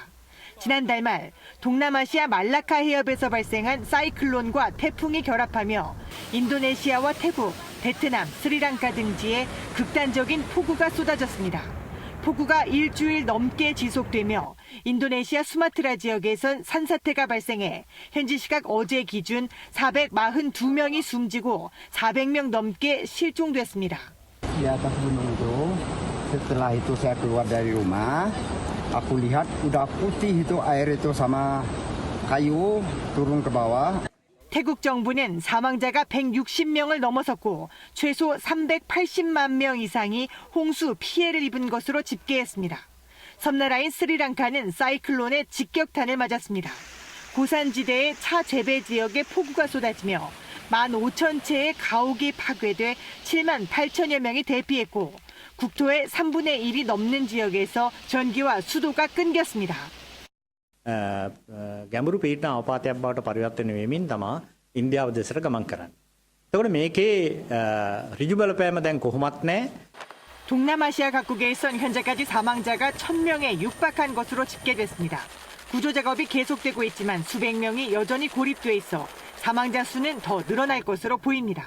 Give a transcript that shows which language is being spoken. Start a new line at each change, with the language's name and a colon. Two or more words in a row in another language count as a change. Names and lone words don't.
Korean: 지난달 말 동남아시아 말라카 해협에서 발생한 사이클론과 태풍이 결합하며 인도네시아와 태국, 베트남, 스리랑카 등지에 극단적인 폭우가 쏟아졌습니다. 폭우가 일주일 넘게 지속되며 인도네시아 수마트라 지역에선 산사태가 발생해 현지 시각 어제 기준 442명이 숨지고 400명 넘게 실종됐습니다.
Indonesian: Di atas gunung itu, setelah itu saya keluar dari rumah, aku lihat udah putih itu air itu sama kayu turun ke bawah.
Korean: 태국 정부는 사망자가 160명을 넘어섰고 최소 380만 명 이상이 홍수 피해를 입은 것으로 집계했습니다. 섬나라인 스리랑카는 사이클론의 직격탄을 맞았습니다. 고산지대의 차 재배 지역에 폭우가 쏟아지며 15,000채의 가옥이 파괴돼 7만 8천여 명이 대피했고 국토의 3분의 1이 넘는 지역에서 전기와 수도가 끊겼습니다.
Sinhala: ගැඹුරු පීඩන අවපාතයක් බවට පරිවර්තනය වෙමින් තමයි ඉන්දියාව දෙසට ගමන් කරන්නේ. එතකොට මේකේ ඍජු බලපෑම දැන් කොහොමත් නැහැ.
Korean: 동남아시아 각국에선 현재까지 사망자가 1,000명에 육박한 것으로 집계됐습니다. 구조 작업이 계속되고 있지만 수백 명이 여전히 고립돼 있어 사망자 수는 더 늘어날 것으로 보입니다.